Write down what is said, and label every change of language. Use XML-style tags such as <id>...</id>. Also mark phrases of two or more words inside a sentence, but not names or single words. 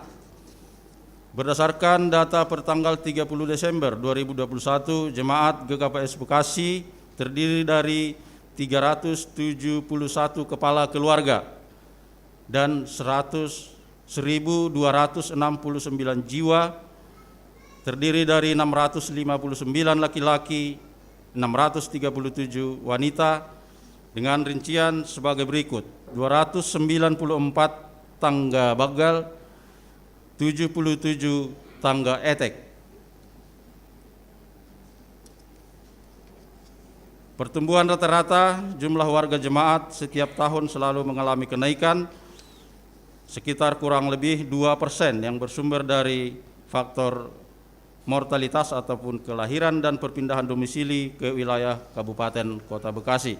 <id>Berdasarkan data pertanggal 30 Desember 2021, jemaat GKPS Bekasi terdiri dari 371 kepala keluarga dan 1.269 jiwa, terdiri dari 659 laki-laki, 637 wanita, dengan rincian sebagai berikut: 294</id> <bts>tangga bagal,</bts> <id>77</id> <bts>tangga etek.</bts> <id>Pertumbuhan rata-rata jumlah warga jemaat setiap tahun selalu mengalami kenaikan sekitar kurang lebih 2% yang bersumber dari faktor mortalitas ataupun kelahiran dan perpindahan domisili ke wilayah Kabupaten Kota Bekasi.</id>